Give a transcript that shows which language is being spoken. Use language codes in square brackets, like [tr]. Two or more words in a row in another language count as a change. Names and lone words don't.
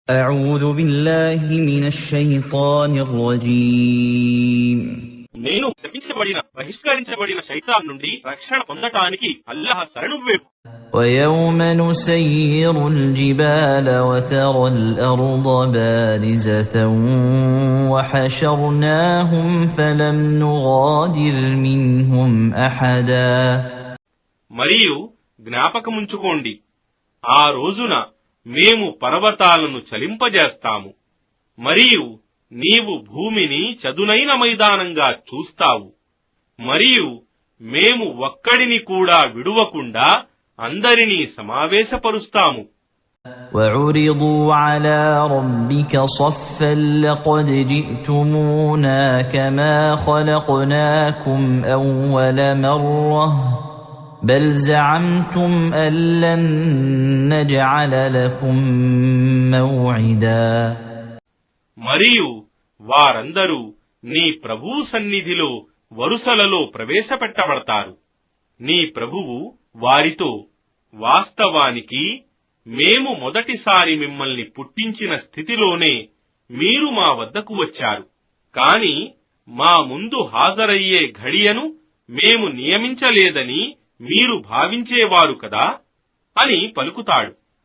[ar] أعوذ بالله من الشيطان الرجيم [te] నేను శపించబడిన బహిష్కరించబడిన శైతాన్ నుండి రక్షణ పొందటానికి అల్లాహ్ శరణు వేపు. [ar] ويوم نسير الجبال وترى الأرض بارزة وحشرناهم فلم نغادر منهم أحدا. [te] మరియు జ్ఞాపకముంచుకోండి, ఆ రోజున మేము పర్వతాలను చలింపజేస్తాము మరియు నీవు భూమిని చదునైన మైదానంగా చూస్తావు. మరియు మేము ఒక్కడిని కూడా విడువకుండా అందరినీ సమావేశపరుస్తాము. [ar] وعرضوا على ربك صفا لقد جئتمونا كما خلقناكم أول مرة بل زعمتم أن لن نجعل لكم موعدا. [te] మరియు వారందరూ నీ ప్రభువు సన్నిధిలో వరుసలలో ప్రవేశపెట్టబడతారు. నీ ప్రభువు వారితో, వాస్తవానికి మేము మొదటిసారి మిమ్మల్ని పుట్టించిన స్థితిలోనే మీరు మా వద్దకు వచ్చారు, కాని మా ముందు హాజరయ్యే ఘడియను మేము నియమించలేదని మీరు భావించేవారు కదా అని పలుకుతాడు.